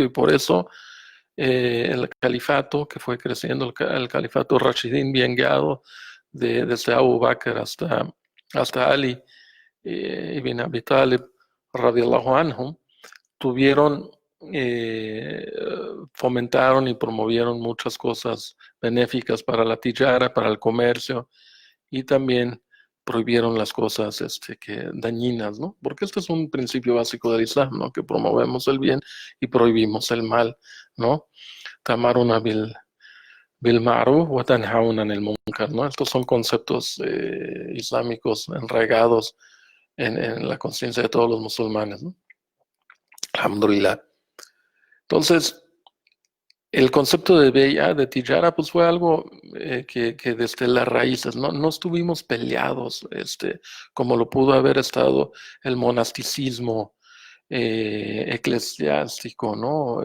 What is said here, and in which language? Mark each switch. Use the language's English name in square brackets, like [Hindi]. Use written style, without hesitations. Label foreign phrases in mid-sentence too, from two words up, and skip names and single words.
[Spanish] y por eso el califato que fue creciendo, el califato Rashidin bien guiado, desde Abu Bakr hasta Ali ibn Abi Talib, [Arabic] رضي الله عنهم, [Spanish] tuvieron, eh, fomentaron y promovieron muchas cosas benéficas para la tijara, para el comercio y también prohibieron las cosas que dañinas, ¿no? Porque este es un principio básico del Islam, ¿no? Que promovemos el bien y prohibimos el mal, ¿no? [Arabic] تأمرون بالمعروف وتنهون عن المنكر, [Spanish] ¿no? Estos son conceptos islámicos enraigados en la conciencia de todos los musulmanes, ¿no? Alhamdulillah. Entonces, el concepto de Beya, de Tijara, pues fue algo que desde las raíces, no estuvimos peleados, como lo pudo haber estado el monasticismo eclesiástico, ¿no?